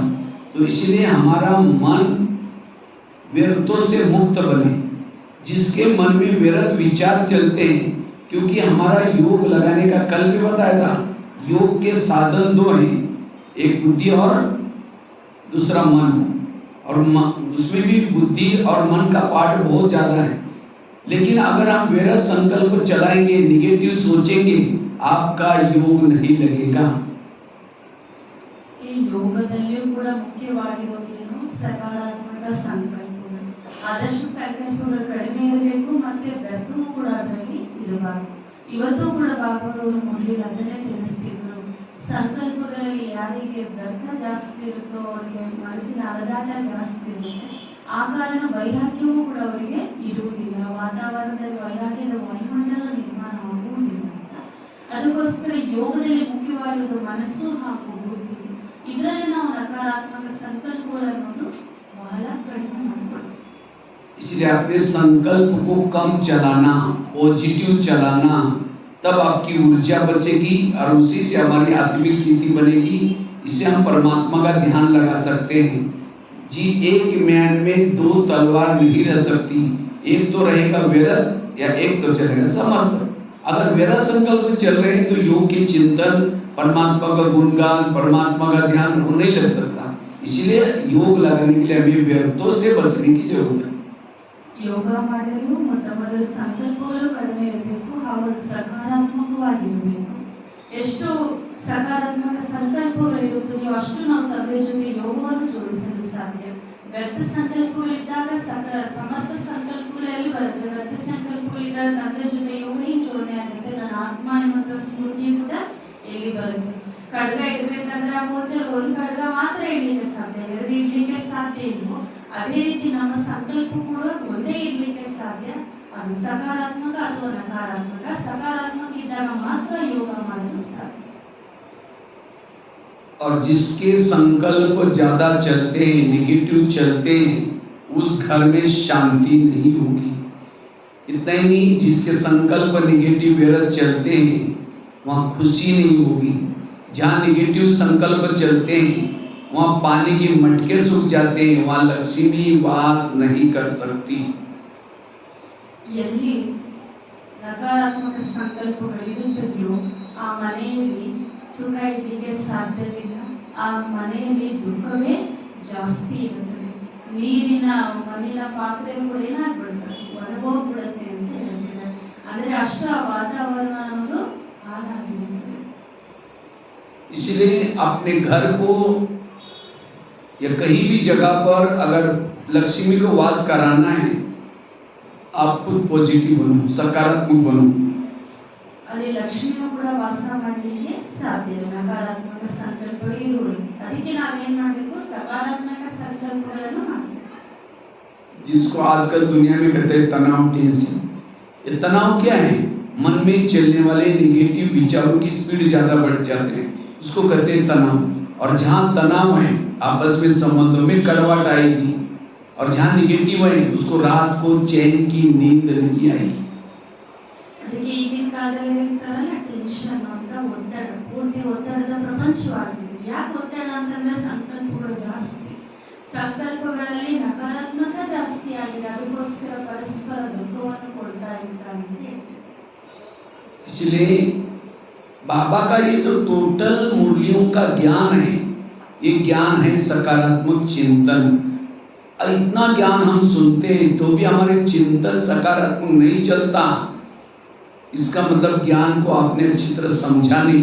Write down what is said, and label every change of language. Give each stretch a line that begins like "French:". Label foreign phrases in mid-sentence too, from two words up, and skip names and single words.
Hindi: तो इसलिए हमारा मन व्यर्थों से मुक्त बने, जिसके मन में व्यर्थ विचार चलते हैं, क्योंकि हमारा योग लगाने का कल भी बताया था, योग के साधन दो हैं, एक बुद्धि और दूसरा मन। और उसमें भी बुद्धि और मन का पार्ट बहुत ज़्यादा है। लेकिन अगर हम वैरा संकल्प चलाएंगे, निगेटिव सोचेंगे, आपका योग नहीं लगेगा।
Kannada: ಈ ಯೋಗದಲ್ಲಿಯೂ ಕೂಡ ಮುಖ್ಯವಾಗಿರೋದು ಏನು? ಸಕಾರಾತ್ಮಕ ಸಂಕಲ್ಪಗಳು. ಆದಷ್ಟು ಸಂಕಲ್ಪಗಳು ಕಡಿಮೆ ಇರಬೇಕು, ಮತ್ತೆ ವ್ಯರ್ಥವೂ ಕೂಡ ಅದರಲ್ಲಿ ಇರಬಾರದು. ಇವತ್ತು ಕೂಡ ಬಾಬಾರವರು ಮುರಳಿಗೆ ಅದನ್ನೇ ತಿಳಿಸ್ತಿದ್ರು. ಸಂಕಲ್ಪಗಳಲ್ಲಿ ಯಾರಿಗೆ ವ್ಯರ್ಥ ಜಾಸ್ತಿ ಇರುತ್ತೋ ಅವರಿಗೆ ಮನಸ್ಸಿನ ಅಲದಾಟ ಜಾಸ್ತಿ ಇರುತ್ತೆ. ಆ ಕಾರಣ ವೈರಾಗ್ಯವೂ ಕೂಡ ಅವರಿಗೆ ಇರುವುದಿಲ್ಲ, ವಾತಾವರಣದಲ್ಲಿ ವೈರಾಗ್ಯದ ವಾಯುಮಂಡಲ ನಿರ್ಮಾಣ ಆಗುವುದಿಲ್ಲ ಅಂತ. ಅದಕ್ಕೋಸ್ಕರ ಯೋಗದಲ್ಲಿ ಮುಖ್ಯವಾಗಿರೋದು ಮನಸ್ಸು ಹಾಗೂ ಬುದ್ಧಿ. ಇದರಲ್ಲಿ ನಾವು ನಕಾರಾತ್ಮಕ ಸಂಕಲ್ಪಗಳನ್ನು ಬಹಳ ಕಡಿಮೆ ಮಾಡಬೇಕು.
Hindi: इसलिए अपने संकल्प को कम चलाना, पॉजिटिव चलाना, तब आपकी ऊर्जा बचेगी और उसी से हमारी आत्मिक स्थिति बनेगी। इससे हम परमात्मा का ध्यान लगा सकते हैं। जी, एक म्यान में दो तलवार नहीं रह सकती, एक तो रहेगा व्यर्थ या एक तो चलेगा समर्थ। अगर व्यर्थ संकल्प चल रहे हैं तो योग के चिंतन, परमात्मा का गुणगान, परमात्मा का ध्यान वो नहीं लग सकता। इसलिए योग लगाने के लिए हमें व्यर्थों से बचने की जरूरत है।
Kannada: ಯೋಗ ಮಾಡಲು ಮೊದಲು ಸಂಕಲ್ಪಗಳು ಕಡಿಮೆ ಇರಬೇಕು ಹಾಗೂ ಸಕಾರಾತ್ಮಕವಾಗಿರಬೇಕು. ಎಷ್ಟು ಸಕಾರಾತ್ಮಕ ಸಂಕಲ್ಪಗಳಿರುತ್ತದೆಯೋ ಅಷ್ಟು ನಾವು ತಂದೆಯ ಜೊತೆ ಯೋಗವನ್ನು ಜೋಡಿಸಲು ಸಾಧ್ಯ. ವ್ಯರ್ಥ ಸಂಕಲ್ಪಗಳಿದ್ದಾಗ ಸಮರ್ಥ ಸಂಕಲ್ಪಗಳು ಎಲ್ಲಿ ಬರುತ್ತೆ? ವ್ಯರ್ಥ ಸಂಕಲ್ಪಗಳಿದ್ದಾಗ ತಂದೆಯ ಜೊತೆ ಯೋಗ ಹಿಂಗೆ ಜೋಡಣೆ ಆಗುತ್ತೆ. ನನ್ನ ಆತ್ಮ ಎನ್ನುವಂಥ ಸ್ಮೃತಿ ಕೂಡ ಎಲ್ಲಿ ಬರುತ್ತೆ? ಖಡ್ಗ ಇಡಬೇಕಂದ್ರೆ ಆ ಗೋಚರ ಒಂದು ಖಡ್ಗ ಮಾತ್ರ ಇಡ್ಲಿಕ್ಕೆ ಸಾಧ್ಯ, ಎರಡು ಇಡ್ಲಿಕ್ಕೆ ಸಾಧ್ಯ ಇಲ್ವೋ ಅದೇ ರೀತಿ ನಮ್ಮ ಸಂಕಲ್ಪ ಕೂಡ ಒಂದೇ ಇರ್ಲಿಕ್ಕೆ ಸಾಧ್ಯ. ಅದು ಸಕಾರಾತ್ಮಕ ಅಥವಾ ನಕಾರಾತ್ಮಕ. ಸಕಾರಾತ್ಮಕ ಇದ್ದಾಗ ಮಾತ್ರ ಯೋಗ ಮಾಡಲು ಸಾಧ್ಯ.
Hindi: और जिसके संकल्प ज्यादा चलते हैं, निगेटिव चलते हैं, उस घर में शांति नहीं होगी। इतना ही नहीं, जिसके संकल्प निगेटिव व्यर्थ चलते हैं वहाँ खुशी नहीं होगी। जहाँ निगेटिव संकल्प चलते हैं वहाँ पानी के मटके सूख जाते हैं, वहाँ लक्ष्मी वास नहीं कर सकती।
Kannada: ಎಲ್ಲಿ ನಕಾರಾತ್ಮಕ ಸಂಕಲ್ಪಗಳಿರುತ್ತದೆಯೋ ಆ ಮನೆಯಲ್ಲಿ ಸುಖ ಇರಲಿಕ್ಕೆ ಸಾಧ್ಯವಿಲ್ಲ. ಆ ಮನೆಯಲ್ಲಿ ದುಃಖವೇ ಜಾಸ್ತಿ ಇರುತ್ತದೆ. ನೀರಿನ ಮಣ್ಣಿನ ಪಾತ್ರೆ ಕೂಡ ಏನಾಗ್ಬಿಡುತ್ತೆ, ಒಣಗೋಗ್ಬಿಡುತ್ತೆ ಅಂತ ಹೇಳ್ತಾರೆ. ಅಂದರೆ ಅಷ್ಟು ಆ ವಾತಾವರಣ ಅನ್ನೋದು ಹಾಳಾಗಿರುತ್ತದೆ.
Hindi: इसलिए अपने घर को या कहीं भी जगह पर अगर लक्ष्मी को वास कराना है, आप खुद पॉजिटिव बनो, सकारात्मक बनो।
Kannada: ಅಲ್ಲಿ ಲಕ್ಷ್ಮಿಯು ಕೂಡ ವಾಸ ಮಾಡಲಿಕ್ಕೆ ಸಾಧ್ಯ ಇಲ್ಲ, ನಕಾರಾತ್ಮಕ ಸಂಕಲ್ಪಗಳು ಇರುವುದು. ಅದಕ್ಕೆ ನಾವೇನ್ ಮಾಡಬೇಕು? ಸಕಾರಾತ್ಮಕ ಸಂಕಲ್ಪಗಳನ್ನು ಮಾಡಬೇಕು.
Hindi: जिसको आजकल दुनिया में कहते हैं तनाव, टेंशन। ये तनाव क्या है? मन में चलने वाले निगेटिव विचारों की स्पीड ज्यादा बढ़ जाते हैं, उसको कहते हैं तनाव। और जहाँ तनाव है आपस में संबंधों में कड़वाहट आएगी, और जहाँ निगेटिव है उसको रात को चैन की नींद नहीं आएगी।
Kannada: ಅದಕ್ಕೆ ಈಗಿನ ಕಾಲದಲ್ಲಿ ಹೇಳ್ತಾರಲ್ಲ ಟೆನ್ಷನ್ ಅಂತ, ಒತ್ತಡ, ಪೂರ್ತಿ ಒತ್ತಡದ ಪ್ರಪಂಚವಾಗಿದೆ. ಯಾಕೆ ಒತ್ತಡ ಅಂತಂದ್ರೆ ಸಂಕಲ್ಪಗಳು ಜಾಸ್ತಿ, ಸಂಕಲ್ಪಗಳಲ್ಲಿ ನಕಾರಾತ್ಮಕ ಜಾಸ್ತಿ ಆಗಿದೆ. ಅದಕ್ಕೋಸ್ಕರ ಪರಸ್ಪರ ದುಃಖವನ್ನು ಕೊಡ್ತಾ ಇದ್ದಾರೆ ಅಂತ ಹೇಳ್ತಾರೆ.
Hindi: इसलिए बाबा का ये जो टोटल मूल्यों का ज्ञान है, ये ज्ञान है सकारात्मक चिंतन। इतना ज्ञान हम सुनते हैं तो भी हमारे चिंतन सकारात्मक नहीं चलता, इसका मतलब ज्ञान को आपने अच्छी तरह समझा नहीं।